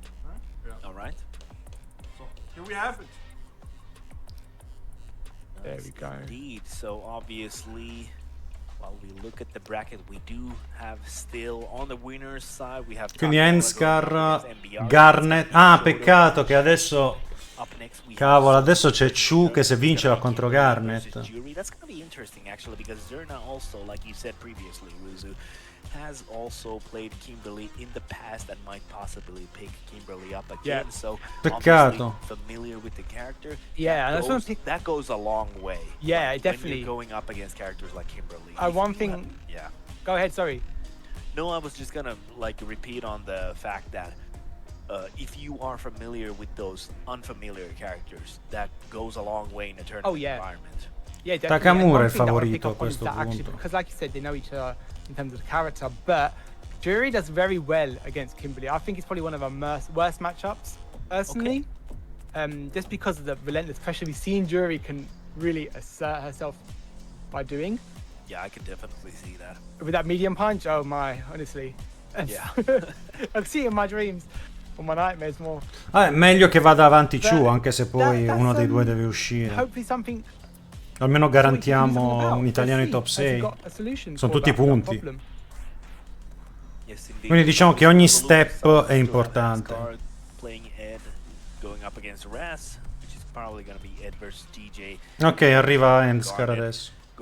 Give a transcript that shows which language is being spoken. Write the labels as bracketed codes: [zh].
[en] Right? Yeah. All right. So here we have it. There we go. Indeed. So obviously, while we look at the bracket, we do have still on the winners side we have. [it] Quindi Hansar, Garnet. Ah, peccato che adesso. Cavolo, adesso c'è Chu che se vince va contro Garnet. [en] That's gonna be interesting actually because Zera also, like you said previously, Ruzu, has also played Kimberly in the past and might possibly pick Kimberly up again. Yeah. So [it] Peccato. [en] familiar with the character. Yeah, that goes a long way. Yeah, like, definitely. When you're going up against characters like Kimberly. One thing. Yeah. Go ahead. Sorry. No, I was just gonna like repeat on the fact that if you are familiar with those unfamiliar characters, that goes a long way in a tournament environment. Yeah, definitely. [it] Takamura è il favorito a questo punto. [en] Because like you said, they know each other in terms of the character, but Jury does very well against Kimberly. I think it's probably one of our worst matchups, personally. Just because of the relentless pressure we've seen Jury can really assert herself by doing. Yeah, I can definitely see that. With that medium punch, oh my, honestly. Yeah. I see it in my dreams. All my nightmares more. [it] È meglio che vada avanti Chu, anche se poi uno dei due deve uscire. [en] Hopefully something. [it] Almeno garantiamo un italiano in top 6. Sono tutti punti. Quindi diciamo che ogni step è importante. Ok, arriva Hansar adesso.